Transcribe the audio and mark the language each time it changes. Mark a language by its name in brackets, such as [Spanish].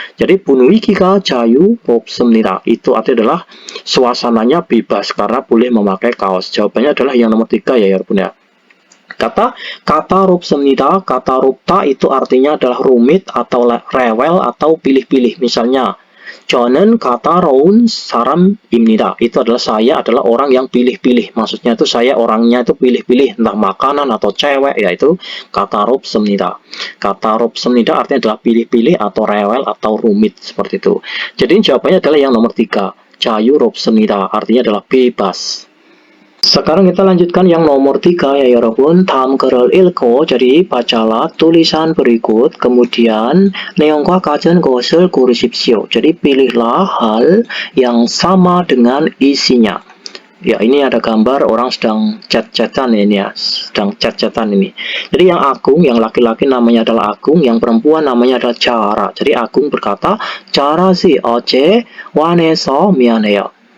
[Indonesian] Jadi [Korean] 분위기가 자유롭습니다 [Indonesian] itu artinya adalah suasananya bebas karena boleh memakai kaos. Jawabannya adalah yang nomor 3 ya 여러분 ya. Kata 까다롭습니다, 까다롭다 itu artinya adalah rumit atau rewel atau pilih-pilih. [Korean] Misalnya, 저는 까다로운 사람입니다. [Indonesian] Itu adalah saya adalah orang yang pilih-pilih. Maksudnya itu saya orangnya itu pilih-pilih, entah makanan atau cewek, yaitu 까다롭습니다. 까다롭습니다 artinya adalah pilih-pilih atau rewel atau rumit seperti itu. Jadi jawabannya adalah yang nomor 3. 자유롭습니다 artinya adalah bebas. Sekarang kita lanjutkan yang nomor 3 ya 여러분. [Korean] 다음 글을 읽고, [Indonesian] jadi bacalah tulisan berikut, kemudian [Korean] 내용과 같은 것을 고르십시오. [Indonesian] Jadi pilihlah hal yang sama dengan isinya. Ya, ini ada gambar orang sedang chat-chatan ini ya, sedang chat-chatan ini. Jadi yang Agung, yang laki-laki namanya adalah Agung, yang perempuan namanya adalah Jara. Jadi Agung berkata, Jara sih [Korean] 어제 화내서 미안해요.